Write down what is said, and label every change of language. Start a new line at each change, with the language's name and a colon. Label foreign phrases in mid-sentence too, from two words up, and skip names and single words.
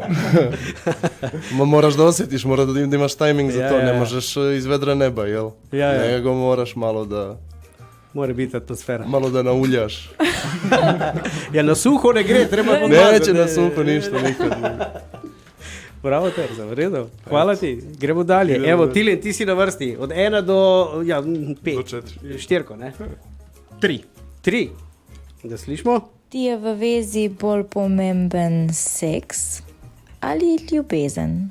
Serbian: Moraš da osjetiš, mora da imaš tajming za to, ne možeš iz vedra neba, jel? Nego moraš malo da... Mora biti atmosfera. Malo da nauljaš.
Slovenian: Ja, na suho ne gre, treba pomazati.
Serbian: Neće na suho ništa nikad.
Slovenian: Bravo, Terza, v redu. Hvala ti. Gremo dalje. Evo, Tilen, ti si na vrsti. Od 1 do 5. Do 4. Štirko, ne? 3. 3. Da slišimo? Ti je v vezi bolj pomemben seks ali ljubezen?